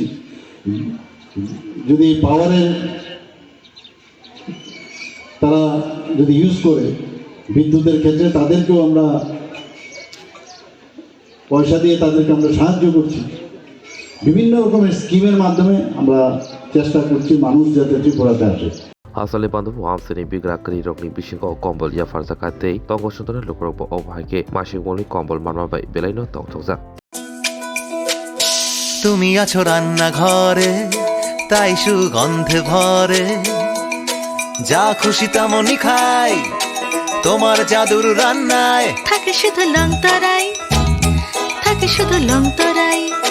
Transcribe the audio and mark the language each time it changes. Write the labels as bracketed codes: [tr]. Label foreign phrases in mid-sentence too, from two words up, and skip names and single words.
[bn] যদি পাওয়ারের তারা যদি ইউজ করে বিদ্যুতের ক্ষেত্রে, তাদেরকেও আমরা পয়সা দিয়ে তাদেরকে আমরা সাহায্য করছি। বিভিন্ন রকমের স্কিমের মাধ্যমে আমরা চেষ্টা করছি মানুষ যাতে ত্রিপুরাতে আসে। [trp] Asale bandu amseni bigra kri rokni bisingo kombol ya farza katei tongo sundana lukrokbo obhaike masing moli kombol manmabai belaino tongtokja [bn] তুমি আছো রান্না ঘরে তাই সুগন্ধে ভরে যা খুশি তেমনই খাই তোমার জাদুর রান্নায় থাকে শুধু লং তরাই, থাকে শুধু লং তরাই।